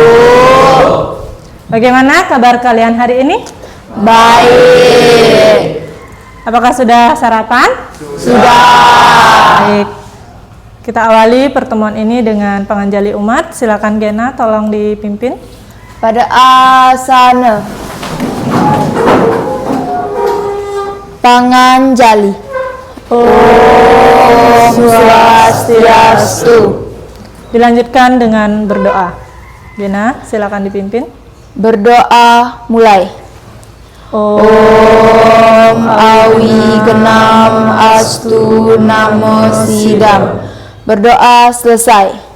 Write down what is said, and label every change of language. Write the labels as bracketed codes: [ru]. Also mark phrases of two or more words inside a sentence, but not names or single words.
[id] Bagaimana kabar kalian hari ini? Baik. Apakah sudah sarapan? Sudah. Baik. Kita awali pertemuan ini dengan panganjali umat. Silakan Gena, tolong dipimpin. Pada asana panganjali. [sa] Om Swastiastu. [id] Dilanjutkan dengan berdoa. Gena, silakan dipimpin. Berdoa mulai. [sa] Om Awignam Astu Namo Sidam. [id] Berdoa selesai.